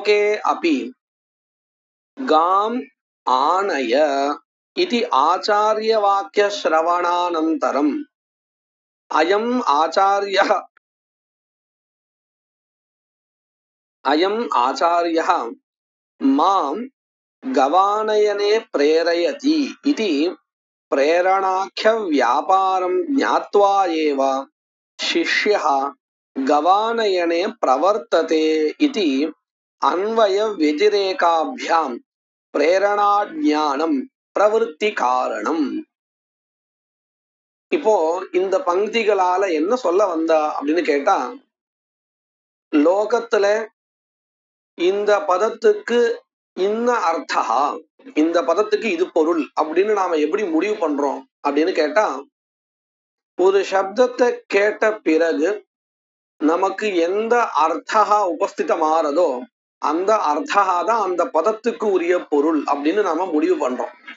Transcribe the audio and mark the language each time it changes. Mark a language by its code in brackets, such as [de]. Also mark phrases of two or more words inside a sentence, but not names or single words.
[sa] लोके अपि गाम् आनय इति आचार्य वाक्य श्रवणानन्तरम् अयम् आचार्यः मां गवानयने प्रेरयति इति பிரேரணாख्य व्यापारं ज्ञात्वा एव शिष्यः गवानयने प्रवर्तते इति अन्वय व्यतिरेकाभ्यां प्रेरणाज्ञानं प्रवृत्ति कारणम्. [ta] இப்போ இந்த பங்கிகளால என்ன சொல்ல வந்தா அப்படின்னு கேட்டா, லோகத்துல இந்த பதத்துக்கு இன்ன அர்த்தா, இந்த பதத்துக்கு இது பொருள் அப்படின்னு நாம எப்படி முடிவு பண்றோம் அப்படின்னு கேட்டா, ஒரு சப்தத்தை கேட்ட பிறகு நமக்கு எந்த அர்த்தா உபஸ்திதமாறதோ அந்த அர்த்தா தான் அந்த பதத்துக்கு உரிய பொருள் அப்படின்னு நாம முடிவு பண்றோம்.